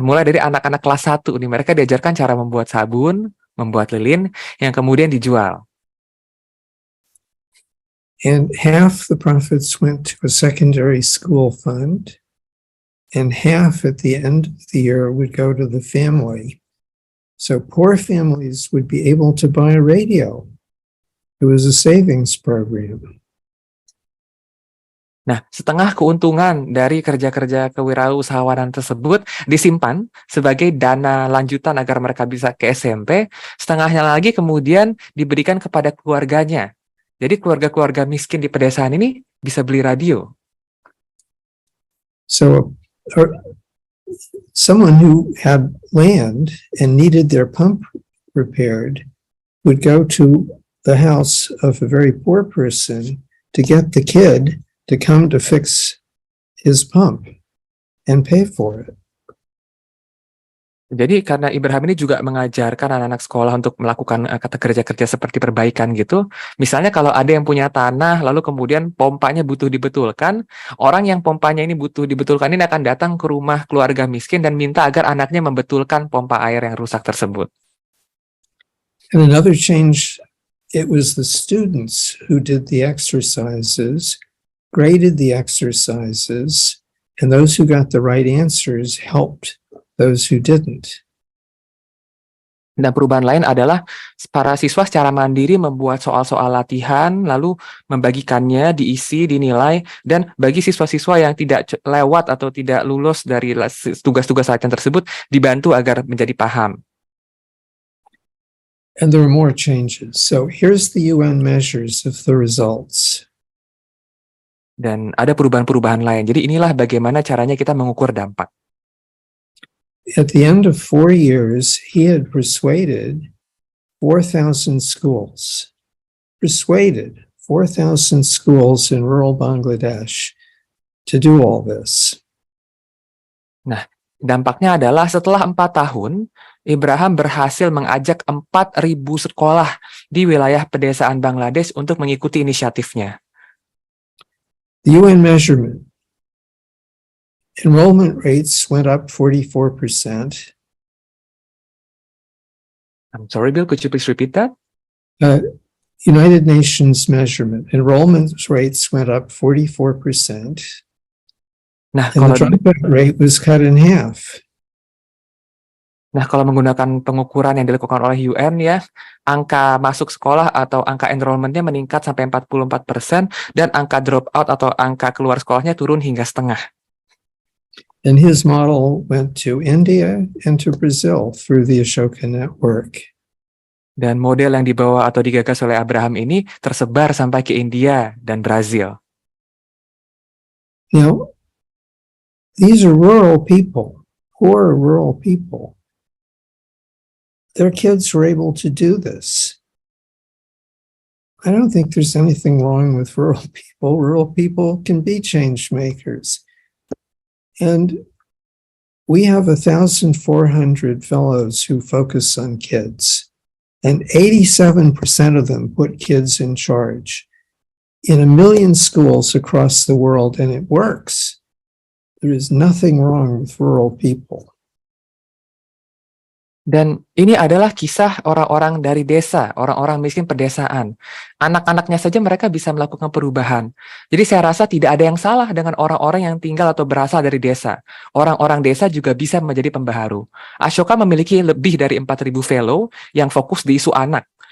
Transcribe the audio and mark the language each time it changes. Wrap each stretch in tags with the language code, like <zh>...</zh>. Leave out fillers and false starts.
<id>Mulai dari anak-anak kelas 1 nih, mereka diajarkan cara membuat sabun, membuat lilin, yang kemudian dijual.</id> <en>And half the profits went to a secondary school fund, and half at the end of the year would go to the family. So poor families would be able to buy a radio. It was a savings program.</en> <id>Nah, setengah keuntungan dari kerja-kerja kewirausahawanan tersebut disimpan sebagai dana lanjutan agar mereka bisa ke SMP, setengahnya lagi kemudian diberikan kepada keluarganya. Jadi keluarga-keluarga miskin di pedesaan ini bisa beli radio.</id> <en>So someone who had land and needed their pump repaired would go to the house of a very poor person to get the kid to come to fix his pump and pay for it.</en> <id>Jadi karena Ibrahim ini juga mengajarkan anak-anak sekolah untuk melakukan kata kerja-kerja seperti perbaikan gitu. Misalnya kalau ada yang punya tanah lalu kemudian pompanya butuh dibetulkan, orang yang pompanya ini butuh dibetulkan ini akan datang ke rumah keluarga miskin dan minta agar anaknya membetulkan pompa air yang rusak tersebut.</id> <en>And another change, it was the students who did the exercises, graded the exercises, and those who got the right answers helped those who didn't.</en> <id>Dan perubahan lain adalah para siswa secara mandiri membuat soal-soal latihan, lalu membagikannya, diisi, dinilai, dan bagi siswa-siswa yang tidak lewat atau tidak lulus dari tugas-tugas latihan tersebut, dibantu agar menjadi paham.</id> <en>And there are more changes. So here's the UN measures of the results.</en> <id>Dan ada perubahan-perubahan lain. Jadi inilah bagaimana caranya kita mengukur dampak.</id> <en>At the end of 4 years, he had persuaded 4,000 schools. Persuaded 4,000 schools in rural Bangladesh to do all this.</en> <id>Nah, dampaknya adalah setelah 4 tahun, Ibrahim berhasil mengajak 4.000 sekolah di wilayah pedesaan Bangladesh untuk mengikuti inisiatifnya.</id> <en>The UN measurement. Enrollment rates went up 44%. I'm sorry, Bill, could you please repeat that? United Nations measurement. Enrollment rates went up 44%. Nah, And the dropout rate was cut in half.</en> <id>kalau menggunakan pengukuran yang dilakukan oleh UN ya, angka masuk sekolah atau angka enrollment-nya meningkat sampai 44% dan angka dropout atau angka keluar sekolahnya turun hingga setengah.</id> <en>And his model went to India and to Brazil through the Ashoka network.</en> <id>Dan model yang dibawa atau digagas oleh Abraham ini tersebar sampai ke India dan Brazil.</id> <en>Now, these are rural people, poor rural people. Their kids were able to do this. I don't think there's anything wrong with rural people. Rural people can be change makers. And we have 1,400 fellows who focus on kids, and 87% of them put kids in charge in 1 million schools across the world, and it works. There is nothing wrong with rural people.</en> <id>Dan ini adalah kisah orang-orang dari desa, orang-orang miskin pedesaan. Anak-anaknya saja mereka bisa melakukan perubahan. Jadi saya rasa tidak ada yang salah dengan orang-orang yang tinggal atau berasal dari desa. Orang-orang desa juga bisa menjadi pembaharu. Ashoka memiliki lebih dari 4.000 fellow yang fokus di isu anak.</id>